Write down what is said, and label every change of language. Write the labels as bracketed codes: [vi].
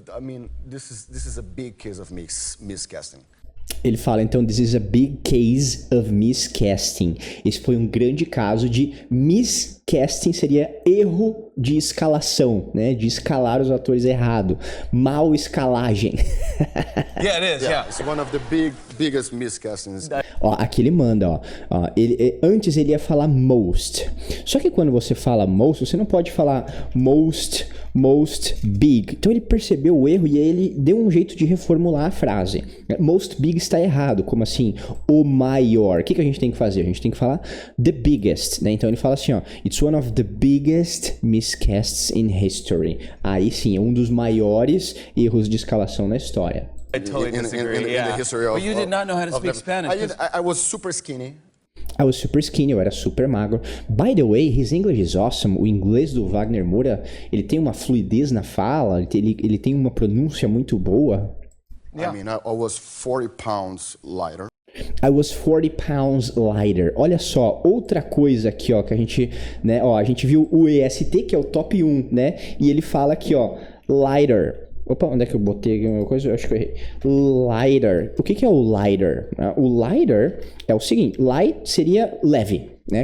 [en] I mean, this is a big case of miscasting. [pt] Ele fala, então, [en] this is a big case of miscasting. [pt] Esse foi um grande caso de miscasting, seria erro de escalação, né? De escalar os atores errado. Mal escalagem. [en] Yeah, it is, yeah. It's one of the biggest miscastings. [pt] Ó, aqui ele manda, ó. Antes ele ia falar most. Só que quando você fala most, você não pode falar most big. Então ele percebeu o erro e aí ele deu um jeito de reformular a frase. Most big está errado. Como assim? O maior. O que a gente tem que fazer? A gente tem que falar the biggest, né? Então ele fala assim, ó. [en] It's one of the biggest miscasts in history. [pt] Aí sim, é um dos maiores erros de escalação na história. [en] I totally disagree. In the history of... But you did not know how to speak Spanish. I was super skinny. I was super skinny, [pt] eu era super magro. [en] By the way, his English is awesome. [pt] O inglês do Wagner Moura, ele tem uma fluidez na fala, ele tem uma pronúncia muito boa. [en] Yeah. I mean, I was 40 pounds lighter. I was 40 pounds lighter. [pt] Olha só, outra coisa aqui, ó, que a gente, né, ó, a gente viu o EST, que é o top 1, né? E ele fala aqui, ó, lighter. Opa, onde é que eu botei alguma coisa? Eu acho que eu errei. Lighter. O que é o lighter? O lighter é o seguinte, light seria leve, né?